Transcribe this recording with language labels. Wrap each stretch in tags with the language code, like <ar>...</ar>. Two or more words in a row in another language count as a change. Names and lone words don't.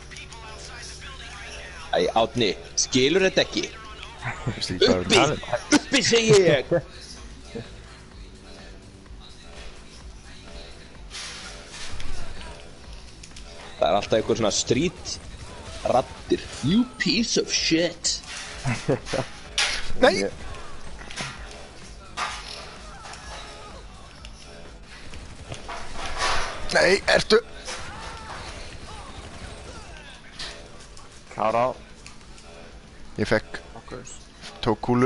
<is>Æ, Árni, skilur þetta ekki? Uppi segi ég! Það er alltaf einhver svona street raddir.</is> <en>You piece of shit.</en> <is>Nei! Nei, ertu? Klára á. Ég fekk. Tók kúlu.</is>